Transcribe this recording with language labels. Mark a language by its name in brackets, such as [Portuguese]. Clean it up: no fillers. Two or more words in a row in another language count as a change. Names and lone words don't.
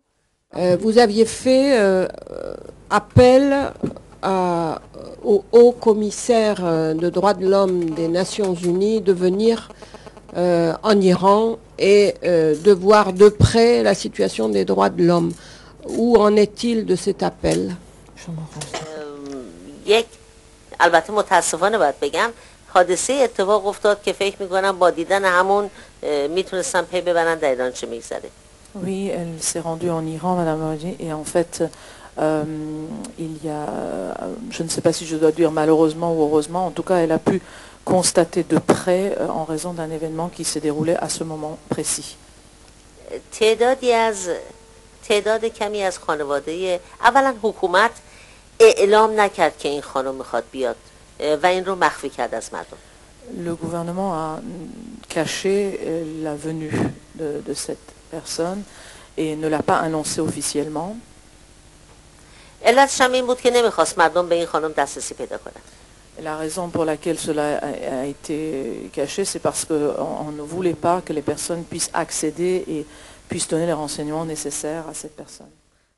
[French] Vous aviez fait appel au haut commissaire de droits de l'homme des Nations Unies de venir en Iran et de voir de près la situation des droits de l'homme. Où en est-il de cet appel? [Persian] البته متاسفانه باید بگم حادثه اتفاق افتاد که فکر میکنم با دیدن همون میتونستم پی ببرن در ایران چه میگذره. [French] Oui, elle s'est rendue en Iran, Madame Aoudi, et en fait, il y a, je ne sais pas si je dois dire malheureusement ou heureusement, en tout cas, elle a pu constater de près en raison d'un événement qui s'est déroulé à ce moment précis. [Persian] تعداد کمی از خانواده اولا حکومت اعلام نکرد که این خانم میخواد بیاد و این رو مخفی کرد از مردم. [French] Le gouvernement a caché la venue de cette personne et ne l'a pas annoncé officiellement. [Persian] علتش هم این بود که نمیخواست مردم به این خانم دسترسی پیدا کنن. [French] La raison pour laquelle cela a été caché, c'est parce qu'on ne voulait pas que les personnes puissent accéder et puissent donner les renseignements nécessaires à cette personne.